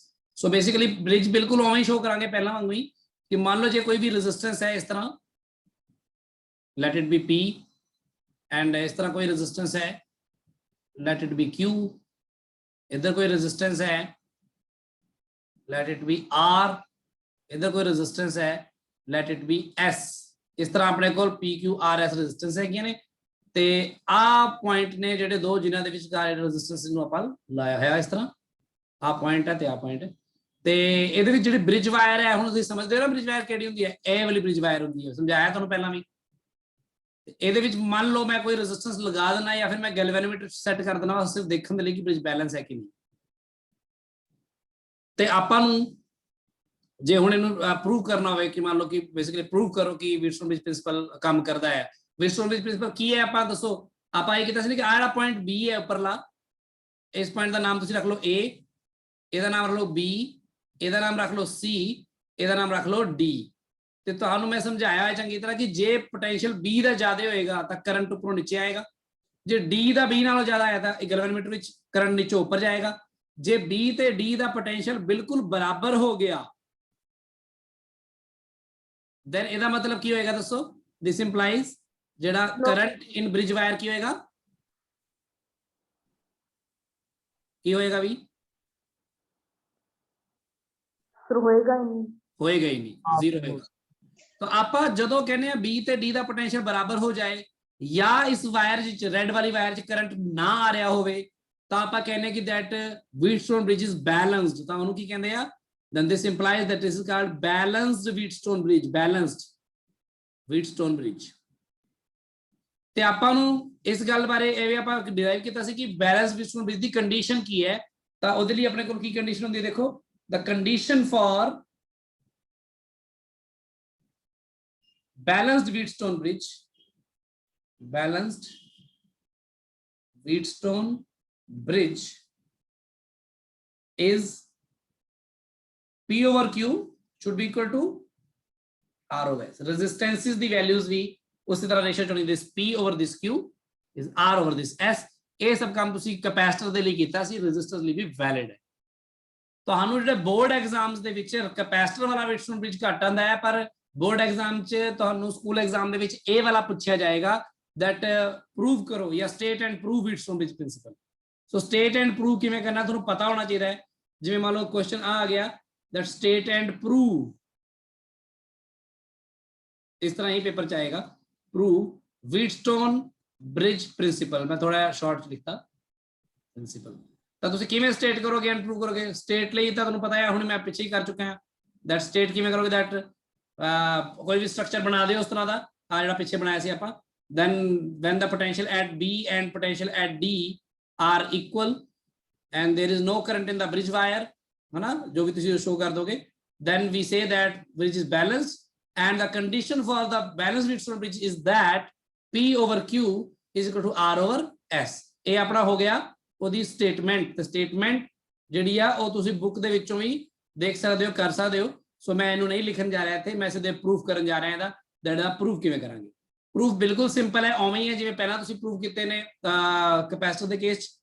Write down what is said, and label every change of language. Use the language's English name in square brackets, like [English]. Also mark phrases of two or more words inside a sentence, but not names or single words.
[English] so basically bridge [Punjabi] ਬਿਲਕੁਲ ਉਵੇਂ ਸ਼ੋ ਕਰਾਂਗੇ ਪਹਿਲਾਂ ਵਾਂਗੂ ਹੀ ਕਿ ਮੰਨ ਲਓ ਜੇ ਕੋਈ ਭੀ ਰੇਜ਼ਿਸਟੈਂਸ ਹੈ ਇਸ ਤਰ੍ਹਾਂ, [English] let it be P, [Punjabi] एंड ਇਸ ਤਰ੍ਹਾਂ ਕੋਈ ਰੇਜ਼ਿਸਟੈਂਸ ਹੈ [English] let it be Q, [Punjabi] ਇੱਧਰ ਕੋਈ ਰੇਜ਼ਿਸਟੈਂਸ ਹੈ [English] let it be R, [Punjabi] ਇੱਧਰ ਕੋਈ ਰੇਜ਼ਿਸਟੈਂਸ ਹੈ [English] let it be S. [Punjabi] ਇਸ ਤਰ੍ਹਾਂ ਆਪਣੇ ਕੋ PQRS ਰੇਜ਼ਿਸਟੈਂਸ ਹੈ ਨੇ ਤੇ ਆਹ ਪੁਆਇੰਟ ਨੇ ਜਿਹੜੇ ਦੋ ਜਿਨ੍ਹਾਂ ਦੇ ਵਿਚਕਾਰ ਰੇਜ਼ਿਸਟੈਂਸ ਨੂੰ ਆਪਾਂ ਲਾਇਆ ਹੈ ਇਸ ਤਰ੍ਹਾਂ, ਆਹ ਪੁਆਇੰਟ ਹੈ ਤੇ ਆਹ ਪੁਆਇੰਟ ਹੈ ਤੇ ਇਹਦੇ ਵਿੱਚ ਜਿਹੜੀ [English] bridge wire [Punjabi] ਹੈ ਹੁਣ ਤੁਸੀਂ ਸਮਝਦੇ ਹੋ ਨਾ [English] bridge wire [Punjabi] ਕਿਹੜੀ ਹੁੰਦੀ ਹੈ, ਏ ਵਾਲੀ [English] bridge wire [Punjabi] ਹੁੰਦੀ ਹੈ, ਸਮਝਾਇਆ ਤੁਹਾਨੂੰ ਪਹਿਲਾਂ ਭੀ। ਇਹਦੇ ਵਿੱਚ ਮੰਨ ਲਓ [Hindi] मैं कोई रेजिस्टेंस लगा देना या फिर मैं [English] galvanometer set [Hindi] कर देना सिर्फ देखने के लिए कि [English] bridge balance [Hindi] है कि नहीं, [Punjabi] ਤੇ ਆਪਾਂ ਨੂੰ ਜੇ ਹੁਣ ਇਹਨੂੰ ਪ੍ਰੂਵ ਕਰਨਾ ਹੋਵੇ ਕਿ ਮੰਨ ਲਓ ਕਿ ਬੇਸਿਕਲੀ ਪ੍ਰੂਵ ਕਰੋ ਕਿ [English] Wheatstone bridge principle [Punjabi] ਕੰਮ ਕਰਦਾ ਹੈ। [English] Wheatstone bridge principle [Punjabi] ਕੀ ਹੈ ਆਪਾਂ ਦੱਸੋ। ਆਪਾਂ ਇਹ ਕੀਤਾ ਸੀ ਕਿ ਆਹ ਜਿਹੜਾ ਪੁਆਇੰਟ B ਹੈ ਉੱਪਰਲਾ, ਇਸ ਪੁਆਇੰਟ ਦਾ ਨਾਮ ਤੁਸੀਂ ਰੱਖ ਲਓ A, ਇਹਦਾ ਨਾਮ ਰੱਖ ਲਓ B, ਇਹਦਾ ਨਾਮ ਰੱਖ ਲਓ C, ਇਹਦਾ ਨਾਮ ਰੱਖ ਲਓ D। ਤੇ ਤੁਹਾਨੂੰ ਮੈਂ ਸਮਝਾਇਆ ਹੈ ਚੰਗੀ ਤਰ੍ਹਾਂ ਕਿ ਜੇ ਪੋਟੈਂਸ਼ੀਅਲ B ਦਾ ਜ਼ਿਆਦਾ ਹੋਏਗਾ ਤਾਂ ਕਰੰਟ ਉੱਪਰੋਂ ਨੀਚੇ ਆਏਗਾ, ਜੇ D ਦਾ B ਨਾਲੋਂ ਜ਼ਿਆਦਾ ਆਇਆ ਤਾਂ ਗੈਲਵੇਨੋਮੀਟਰ ਵਿੱਚ ਕਰੰਟ ਨੀਚੇ ਉੱਪਰ ਜਾਏਗਾ। ਜੇ B ਤੇ D ਦਾ ਪੋਟੈਂਸ਼ੀਅਲ ਬਿਲਕੁਲ ਬਰਾਬਰ ਹੋ ਗਿਆ then ਇਹਦਾ ਮਤਲਬ ਕੀ ਹੋਏਗਾ ਦੱਸੋ। [English] this implies [Punjabi] ਜਿਹੜਾ [English] current in bridge wire [Punjabi] ਕੀ ਹੋਏਗਾ, ਕੀ ਹੋਏਗਾ ਵੀ ਹੋਏਗਾ ਹੀ ਨਹੀਂ, ਹੋਏਗਾ ਹੀ ਨਹੀਂ, ਜ਼ੀਰੋ ਹੋਏਗਾ। ਤਾਂ ਆਪਾਂ ਜਦੋਂ ਕਹਿੰਦੇ ਆ B ਤੇ D ਦਾ ਪੋਟੈਂਸ਼ੀਅਲ ਬਰਾਬਰ ਹੋ ਜਾਏ ਜਾਂ ਇਸ ਵਾਇਰ ਵਿੱਚ ਰੈੱਡ ਵਾਲੀ ਵਾਇਰ 'ਚ ਕਰੰਟ ਨਾ ਆ ਰਿਹਾ ਹੋਵੇ ਤਾਂ ਆਪਾਂ ਕਹਿੰਦੇ ਕਿ [English] that Wheatstone bridge is balanced। [Punjabi] ਤਾਂ ਉਹਨੂੰ ਕੀ ਕਹਿੰਦੇ ਆ, [English] then this implies that this is called balanced Wheatstone bridge, balanced Wheatstone bridge। [Punjabi] ਤੇ ਆਪਾਂ ਨੂੰ ਇਸ ਗੱਲ ਬਾਰੇ ਇਹ ਵੀ ਆਪਾਂ ਡਿਰਾਈਵ ਕੀਤਾ ਸੀ ਕਿ [English] balance Wheatstone bridge [Punjabi] ਦੀ ਕੰਡੀਸ਼ਨ ਕੀ ਹੈ। ਤਾਂ ਉਹਦੇ ਲਈ ਆਪਣੇ ਕੋਲ ਕੀ ਕੰਡੀਸ਼ਨ ਹੁੰਦੀ ਹੈ, ਦੇਖੋ [English] the condition for balanced Wheatstone bridge, balanced Wheatstone bridge is P over Q should be equal to R over S। Resistances the values [Hindi] भी उसी तरह रेशियो चुनी, [English] this P over this Q is R over this S। [Punjabi] ਇਹ ਸਭ ਕੰਮ ਤੁਸੀਂ ਕੈਪੈਸਿਟਰ ਦੇ ਲਈ ਕੀਤਾ ਸੀ, ਰੈਜ਼ਿਸਟਰ ਲਈ ਵੀ ਵੈਲਿਡ ਹੈ। ਤੁਹਾਨੂੰ ਜਿਹੜੇ [English] board exams [Punjabi] ਦੇ ਵਿੱਚ ਕੈਪੈਸਿਟਰ ਵਾਲਾ [English] Wheatstone bridge [Punjabi] ਘੱਟ ਆਉਂਦਾ ਹੈ, ਪਰ [English] board exam [Punjabi] च ਤੁਹਾਨੂੰ ਸਕੂਲ एग्जाम ਦੇ ਵਿੱਚ ਇਹ ਵਾਲਾ ਪੁੱਛਿਆ ਜਾਏਗਾ [English] that prove [Punjabi] ਕਰੋ ਜਾਂ [English] state and prove Wheatstone bridge principle। so state and prove [Punjabi] ਕਿਵੇਂ ਕਰਨਾ ਤੁਹਾਨੂੰ ਪਤਾ ਹੋਣਾ ਚਾਹੀਦਾ ਹੈ। ਜਿਵੇਂ ਮੰਨ ਲਓ ਕੁਐਸਚਨ ਆ ਗਿਆ [English] that state and prove, [Punjabi] ਇਸ ਤਰ੍ਹਾਂ ਹੀ ਪੇਪਰ ਚ ਆਏਗਾ [English] prove Wheatstone bridge principle। [Punjabi] ਮੈਂ ਥੋੜਾ ਸ਼ਾਰਟ ਚ ਲਿਖਤਾ ਪ੍ਰਿੰਸੀਪਲ। ਤਾਂ ਤੁਸੀਂ ਕਿਵੇਂ ਸਟੇਟ ਕਰੋਗੇ [English] and prove [Punjabi] ਕਰੋਗੇ। ਸਟੇਟ ਲਈ ਤਾਂ ਤੁਹਾਨੂੰ ਪਤਾ ਹੈ, ਹੁਣ ਮੈਂ ਪਿੱਛੇ ਹੀ ਕਰ ਚੁੱਕਾ ਹਾਂ। [English] that state [Punjabi] ਕਿਵੇਂ ਕਰੋਗੇ, [Hindi] that कोई भी स्ट्रक्चर बना दे उस तरह का आ [Punjabi] ਜੋ ਪਿੱਛੇ ਬਣਾਇਆ ਸੀ ਆਪਾਂ, [English] then when the potential at B and potential at D are equal and there is no current in the bridge wire, [Punjabi] ਹੈ ਨਾ, ਜੋ ਭੀ ਤੁਸੀ ਸ਼ੋ ਕਰ ਦੋਗੇ, [English] then we say that bridge is balanced and the condition for the balanced Wheatstone bridge is that P over Q is equal to R over S। [Hindi] ये अपना हो गया [Punjabi] ਉਹਦੀ स्टेटमेंट। ਤੇ स्टेटमेंट ਜਿਹੜੀ ਆ ਉਹ ਤੁਸੀਂ ਬੁੱਕ ਦੇ ਵਿੱਚੋਂ ਵੀ ਦੇਖ ਸਕਦੇ ਹੋ, ਕਰ ਸਕਦੇ ਹੋ। ਸੋ ਮੈਂ ਇਹਨੂੰ ਨਹੀਂ ਲਿਖਣ ਜਾ ਰਿਹਾ ਇੱਥੇ, ਮੈਂ ਸਿੱਧੇ ਪ੍ਰੂਫ ਕਰਨ ਜਾ ਰਿਹਾ ਇਹਦਾ। ਜਿਹੜਾ ਪ੍ਰੂਫ ਕਿਵੇਂ ਕਰਾਂਗੇ, ਪ੍ਰੂਫ ਬਿਲਕੁਲ ਸਿੰਪਲ ਹੈ, ਉਵੇਂ ਹੀ ਹੈ ਜਿਵੇਂ ਪਹਿਲਾਂ ਤੁਸੀਂ ਪ੍ਰੂਫ ਕੀਤੇ ਨੇ ਕੈਪੈਸਿਟਰ ਦੇ ਕੇਸ 'ਚ।